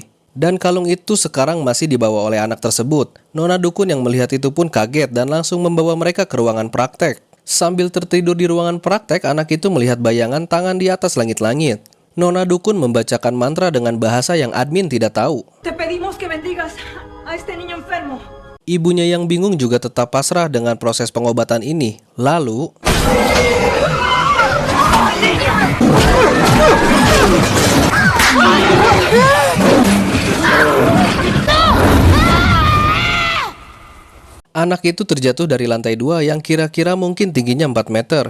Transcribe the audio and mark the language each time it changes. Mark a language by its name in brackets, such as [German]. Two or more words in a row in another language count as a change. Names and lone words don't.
[Indonesian] Dan kalung itu sekarang masih dibawa oleh anak tersebut. Nona Dukun yang melihat itu pun kaget dan langsung membawa mereka ke ruangan praktek. Sambil tertidur di ruangan praktek, anak itu melihat bayangan tangan di atas langit-langit. Nona Dukun membacakan mantra dengan bahasa yang admin tidak tahu. [Spanish] Te pedimos que bendigas a este niño enfermo. [Indonesian] Ibunya yang bingung juga tetap pasrah dengan proses pengobatan ini. Lalu, anak itu terjatuh dari lantai 2 yang kira-kira mungkin tingginya 4 meter.